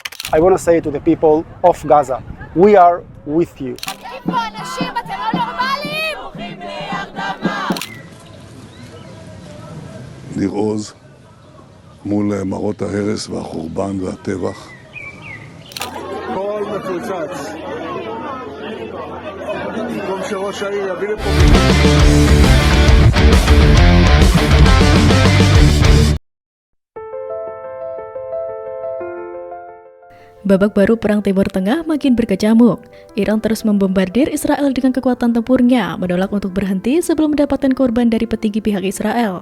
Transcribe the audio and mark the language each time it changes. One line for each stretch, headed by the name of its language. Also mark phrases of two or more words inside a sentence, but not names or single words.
English: I want to say to the people of Gaza, we are with you.
Hebrew: ניר עוז מול מראות ההרס והחורבן והטבח. כל מפוצץ. במקום שראש העיר יביא לפה...
Indonesian: Babak baru Perang Timur Tengah makin berkecamuk. Iran terus membombardir Israel dengan kekuatan tempurnya, menolak untuk berhenti sebelum mendapatkan korban dari petinggi pihak Israel.